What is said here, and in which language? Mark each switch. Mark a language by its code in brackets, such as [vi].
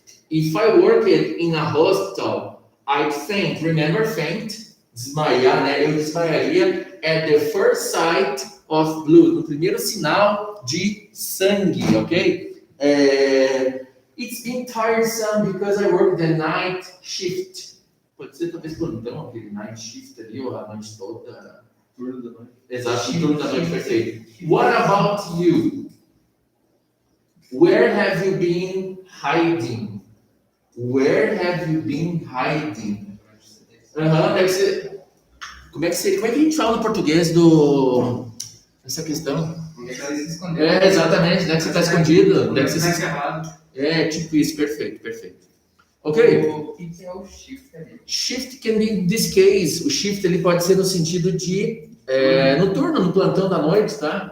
[en] If I worked in a hospital, I'd faint. Remember faint? [pt] Desmaiar, né? Eu desmaiaria [en] at the first sight of blood. [pt] No primeiro sinal de sangue, ok? [en] It's been tiresome because I work the night shift. [pt] Pode ser talvez plantão, aquele night shift ali, ou a noite toda. Turno da noite. Exato, turno da noite, perfeito. [en] What about you? Where have you been hiding? Where have you been hiding? [pt] Deve ser. Como é que a gente fala no português essa questão? Onde é que ela se escondeu? Exatamente, onde é que você está escondido? Onde é que você Tá errado. tipo isso, perfeito. Ok? O que é o shift ali? [en] Shift can be, in this case, [pt] o shift ele pode ser no sentido de no turno, no plantão da noite, tá?